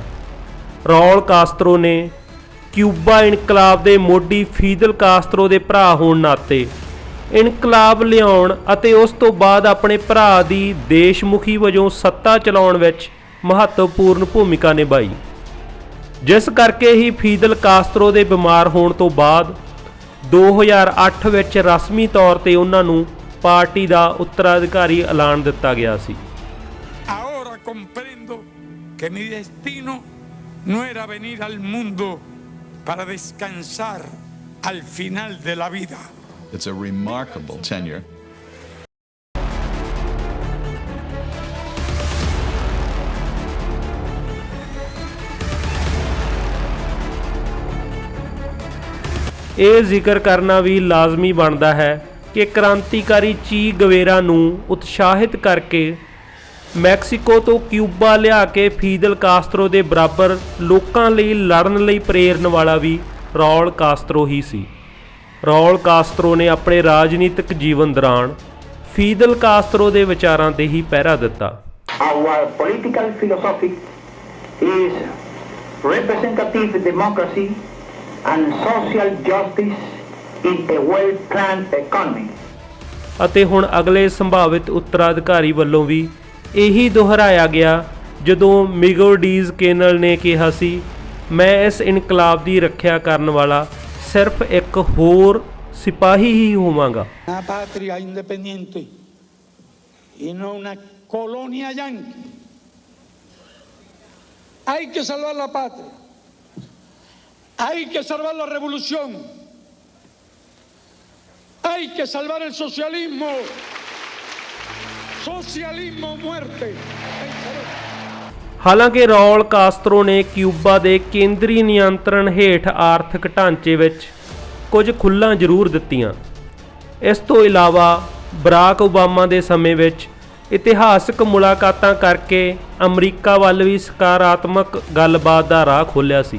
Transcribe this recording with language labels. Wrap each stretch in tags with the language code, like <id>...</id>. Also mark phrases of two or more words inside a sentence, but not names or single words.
<pa>ਰੌਲ ਕਾਸਤਰੋ ਨੇ ਕਿਊਬਾ ਇਨਕਲਾਬ ਦੇ ਮੋਢੀ ਫੀਦਲ ਕਾਸਤਰੋ ਦੇ ਭਰਾ ਹੋਣ ਨਾਤੇ ਇਨਕਲਾਬ ਲਿਆਉਣ ਅਤੇ ਉਸ ਤੋਂ ਬਾਅਦ ਆਪਣੇ ਭਰਾ ਦੀ ਦੇਸ਼ਮੁਖੀ ਵਜੋਂ ਸੱਤਾ ਚਲਾਉਣ ਵਿੱਚ ਮਹੱਤਵਪੂਰਨ ਭੂਮਿਕਾ ਨਿਭਾਈ, ਜਿਸ ਕਰਕੇ ਹੀ ਫੀਦਲ ਕਾਸਤਰੋ ਦੇ ਬਿਮਾਰ ਹੋਣ ਤੋਂ ਬਾਅਦ 2008 ਵਿੱਚ ਰਸਮੀ ਤੌਰ ਤੇ ਉਹਨਾਂ ਨੂੰ ਪਾਰਟੀ ਦਾ ਉੱਤਰਾਧਿਕਾਰੀ ਐਲਾਨ ਦਿੱਤਾ ਗਿਆ ਸੀ।</pa> <es>Ahora comprendo que mi destino no era venir al mundo para descansar al final de la vida.</es> <en>It's a remarkable tenure.</en> <pa>ਇਹ ਜ਼ਿਕਰ ਕਰਨਾ ਵੀ ਲਾਜ਼ਮੀ ਬਣਦਾ ਹੈ ਕਿ ਕ੍ਰਾਂਤੀਕਾਰੀ ਚੀ ਗਵੇਰਾ ਨੂੰ ਉਤਸ਼ਾਹਿਤ ਕਰਕੇ ਮੈਕਸੀਕੋ ਤੋਂ ਕਿਊਬਾ ਲਿਆ ਕੇ ਫੀਦਲ ਕਾਸਤਰੋ ਦੇ ਬਰਾਬਰ ਲੋਕਾਂ ਲਈ ਲੜਨ ਲਈ ਪ੍ਰੇਰਨ ਵਾਲਾ ਵੀ ਰੌਲ ਕਾਸਤਰੋ ਹੀ ਸੀ। ਰੌਲ ਕਾਸਤਰੋ ਨੇ ਆਪਣੇ ਰਾਜਨੀਤਿਕ ਜੀਵਨ ਦੌਰਾਨ ਫੀਦਲ ਕਾਸਤਰੋ ਦੇ ਵਿਚਾਰਾਂ ਤੇ ਹੀ ਪਹਿਰਾ ਦਿੱਤਾ।</pa> <en>Our political philosophy is representative democracy and social justice in a well-planned economy।</en> <pa>ਅਤੇ ਹੁਣ ਅਗਲੇ ਸੰਭਾਵਿਤ ਉੱਤਰਾਧਿਕਾਰੀ ਵੱਲੋਂ ਵੀ ਇਹੀ ਦੁਹਰਾਇਆ ਗਿਆ ਜਦੋਂ ਮਿਗੋਲ ਡੀਜ਼ ਕੇਨਲ ਨੇ ਕਿਹਾ ਸੀ, ਮੈਂ ਇਸ ਇਨਕਲਾਬ ਦੀ ਰੱਖਿਆ ਕਰਨ ਵਾਲਾ ਸਿਰਫ ਇੱਕ ਹੋਰ ਸਿਪਾਹੀ ਹੀ ਹੋਵਾਂਗਾ।</pa> <es>Una patria independiente y no una colonia yanqui. Hay que salvar la patria. Hay que salvar la revolución. Hay que salvar el socialismo. Socialismo muerte.</es> <pa>ਹਾਲਾਂਕਿ ਰੌਲ ਕਾਸਤਰੋ ਨੇ ਕਿਊਬਾ ਦੇ ਕੇਂਦਰੀ ਨਿਯੰਤਰਣ ਹੇਠ ਆਰਥਿਕ ਢਾਂਚੇ ਵਿੱਚ ਕੁਝ ਖੁੱਲ੍ਹਾਂ ਜ਼ਰੂਰ ਦਿੱਤੀਆਂ। ਇਸ ਤੋਂ ਇਲਾਵਾ ਬਰਾਕ ਓਬਾਮਾ ਦੇ ਸਮੇਂ ਵਿੱਚ ਇਤਿਹਾਸਕ ਮੁਲਾਕਾਤਾਂ ਕਰਕੇ ਅਮਰੀਕਾ ਵੱਲ ਵੀ ਸਕਾਰਾਤਮਕ ਗੱਲਬਾਤ ਦਾ ਰਾਹ ਖੋਲ੍ਹਿਆ ਸੀ।</pa>